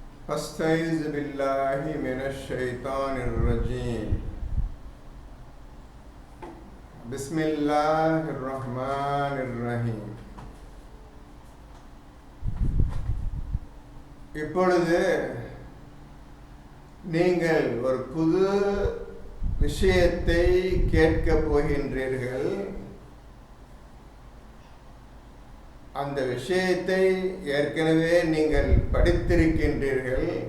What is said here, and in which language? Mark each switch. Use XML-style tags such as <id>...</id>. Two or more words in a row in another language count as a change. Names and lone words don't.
<ar>فاستعذ بالله من الشيطان الرجيم بسم الله الرحمن الرحيم.</ar> <ta>இப்பொழுது நீங்கள் ஒரு புது விஷயத்தை கேட்கப் போகின்றீர்கள். அந்த விஷயத்தை ஏற்கனவே நீங்கள் படித்திருக்கின்றீர்கள்.</ta>